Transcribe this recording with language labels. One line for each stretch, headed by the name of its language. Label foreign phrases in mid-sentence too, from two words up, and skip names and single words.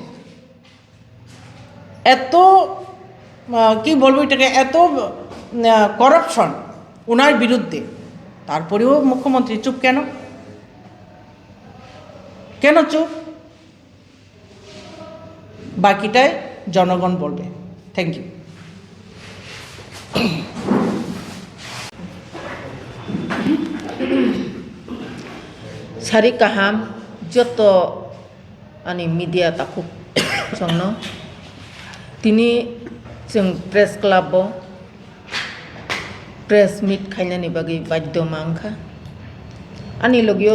Bangla: এত কি বলবো এটাকে, এত করাপশন ওনার বিরুদ্ধে, তারপরেও মুখ্যমন্ত্রী চুপ কেন? কেন চুপ? বাকিটাই জনগণ বলবে।
English: thank you.
Kok Borok: Sari kaham joto ani media takuk songno tini jeng press club bo press meet khainani bagi badyo mangkha ani logio